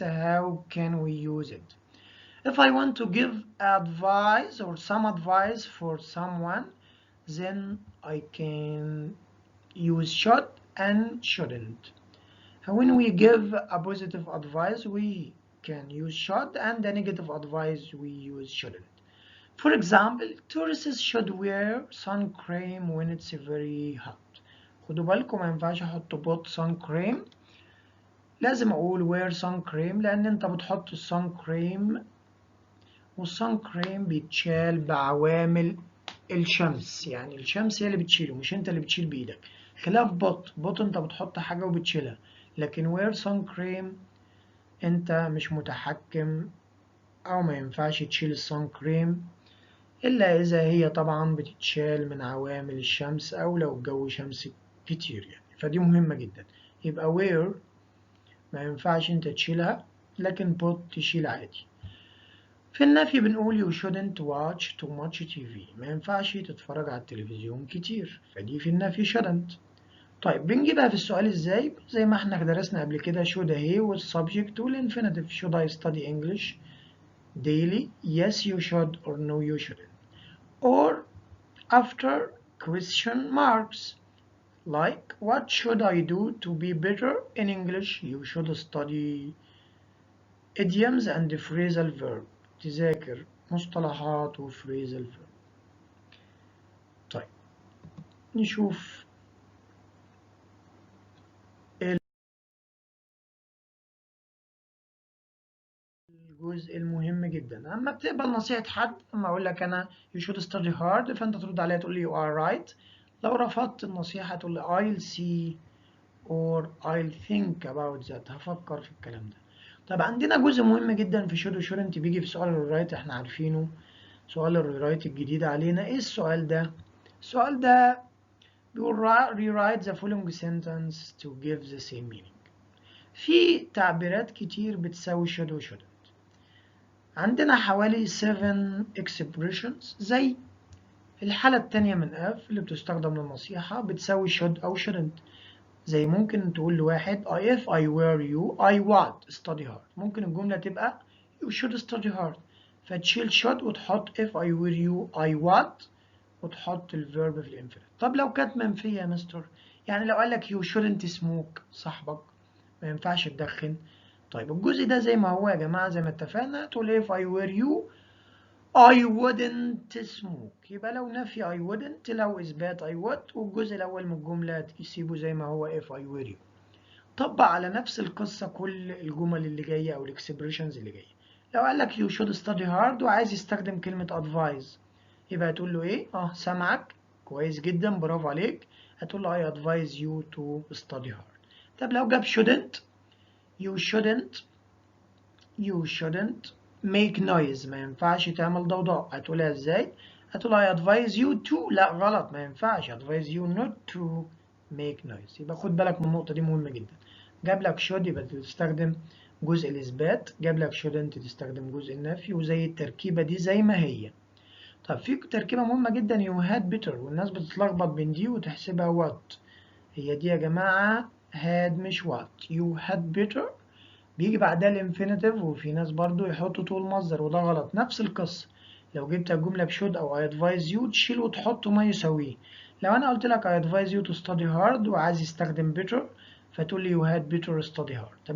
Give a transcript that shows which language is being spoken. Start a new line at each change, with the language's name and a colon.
English: How can we use it? If I want to give advice or some advice for someone, then I can use should and shouldn't. When we give a positive advice, we can use should, and the negative advice we use shouldn't. For example, tourists should wear sun cream when it's very hot.
Arabic: خدوا بالكم ما ينفعش احط بوت sun cream، لازم اقول
English: wear sun cream،
Arabic: لان انت بتحط السان كريم والسان كريم بيتشال بعوامل الشمس، يعني الشمس هي اللي بتشيله مش انت اللي بتشيل بايدك، خلاف بوت انت بتحط حاجة وبتشيلها، لكن
English: wear sun cream
Arabic: انت مش متحكم او ما ينفعش تشيل السان كريم إلا إذا هي طبعا بتتشال من عوامل الشمس أو لو الجو شمس كتير يعني، فدي مهمة جدا. يبقى wear ما ينفعش أنت تشيلها، لكن put تشيل عادي. في النفي بنقول
English: you shouldn't watch too much TV،
Arabic: ما ينفعش تتفرج على التلفزيون كتير، فدي في النفي shouldn't. طيب بنجيبها في السؤال ازاي؟ زي ما احنا درسنا قبل كده should اهي والsubject والinfinitive.
English: should I study English daily? Yes you should or no you shouldn't. Or after question marks, like what should I do to be better in English? You should study idioms and phrasal verb.
Arabic: تذاكر مصطلحات و phrasal verb. طيب نشوف الجزء المهم جدا. اما بتقبل نصيحة حد، اما اقول لك انا
English: you should study hard،
Arabic: فانت ترد عليها تقول لي
English: you are right.
Arabic: لو رفضت النصيحة تقول لي
English: I'll see or I'll think about that،
Arabic: هفكر في الكلام ده. طب عندنا جزء مهم جدا في should و shouldn't بيجي في سؤال الريرايت، احنا عارفينه سؤال الريرايت الجديد علينا. ايه السؤال ده؟ السؤال ده بيقول
English: rewrite the following sentence to give the same meaning.
Arabic: في تعبيرات كتير بتساوي should و shouldn't. عندنا حوالي 7 expressions زي الحالة التانية من F اللي بتستخدم للنصيحة بتساوي should أو shouldn't. زي ممكن تقول لواحد
English: if I were you I would study hard.
Arabic: ممكن الجملة تبقى
English: you should study hard فتشيل should وتحط if I were you I would
Arabic: وتحط الفيرب في الانفينيت. طب لو كانت منفية يا مستر، يعني لو قالك
English: you shouldn't smoke
Arabic: صاحبك ما ينفعش تدخن. طيب الجزء ده زي ما هو يا جماعة زي ما اتفقنا تقول
English: if I were you I wouldn't smoke.
Arabic: يبقى لو نفي
English: I wouldn't،
Arabic: لو إثبات
English: I would،
Arabic: والجزء الأول من الجملة تسيبه زي ما هو
English: if I were you.
Arabic: طبق على نفس القصة كل الجمل اللي جاية أو الإكسبريشنز اللي جاية. لو قال لك
English: you should study hard
Arabic: وعايز يستخدم كلمة advise يبقى هتقول له إيه؟ سامعك كويس جدا برافو عليك. هتقول له
English: I advise you to study hard.
Arabic: طب لو جاب shouldn't
English: you shouldn't make noise
Arabic: ما ينفعش تعمل ضوضاء. هتقولها ازاي؟ هتقول
English: I advise you to،
Arabic: لا غلط ما ينفعش
English: advise you not to make noise.
Arabic: يبقى خد بالك من النقطة دي مهمة جدا. جاب لك should يبقى تستخدم جزء الإثبات، جاب لك shouldn't تستخدم جزء النفي، وزي التركيبة دي زي ما هي. طب في تركيبة مهمة جدا
English: you had better
Arabic: والناس بتتلخبط بين دي وتحسبها what. هي دي يا جماعة had مش what.
English: you had better
Arabic: بيجي بعدها الانفينيتيف، وفي ناس برضو يحطوا طول مصدر وده غلط. نفس القصة لو جبت الجملة بشود أو
English: I advise you
Arabic: تشيل وتحط ما يساويه. لو أنا قلت لك
English: I advise you to study hard
Arabic: وعايز يستخدم
English: better
Arabic: فتقول لي
English: you had better study hard.